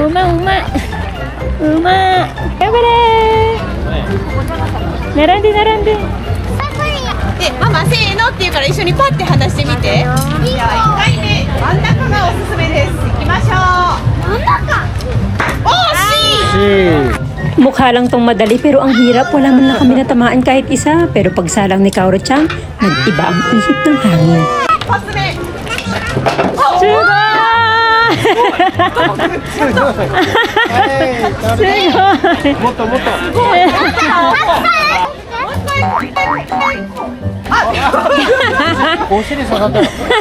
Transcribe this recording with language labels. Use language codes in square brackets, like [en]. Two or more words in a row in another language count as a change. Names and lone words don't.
[ja] うまい。頑張れ。並んで並んで。で、ママせーのって言うから一緒にパッて離してみて。じゃあ1回目真ん中がおすすめです。行きましょう。真ん中。惜しい。 [tl] Mukha lang tong madali pero ang hirap. Wala man na kami natamaan kahit isa. Pero pagsalang ni Kaoru-chan, nag-iba ang ihip ng hangin. [ja] すごい！すごい! もっと、もっと. お尻下がったよ。